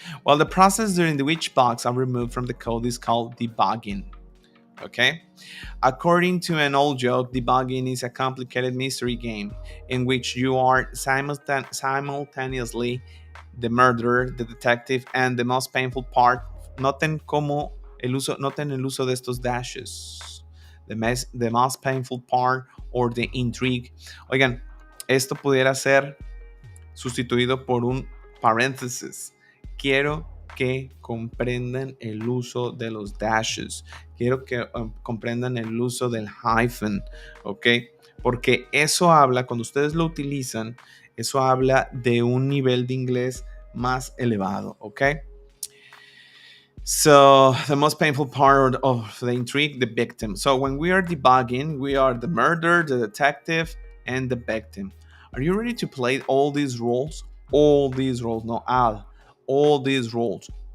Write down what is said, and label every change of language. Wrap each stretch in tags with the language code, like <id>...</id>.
<en>Well, the process during which bugs are removed from the code is called debugging. Okay? According to an old joke, debugging is a complicated mystery game in which you are simultaneously the murderer, the detective, and the most painful part.</en> <es>Noten el uso de estos dashes.</es> <en>The most painful part or the intrigue.</en> <es>Oigan, esto pudiera ser sustituido por un paréntesis. Quiero que comprendan el uso de los dashes. Quiero que comprendan el uso del hyphen, ¿ok? Porque eso habla, cuando ustedes lo utilizan, eso habla de un nivel de inglés más elevado, ¿ok?</es> <en>So, the most painful part of the intrigue, the victim. So, when we are debugging, we are the murderer, the detective, and the victim. Are you ready to play all these roles? All these roles, no, Al. All these roles.</en>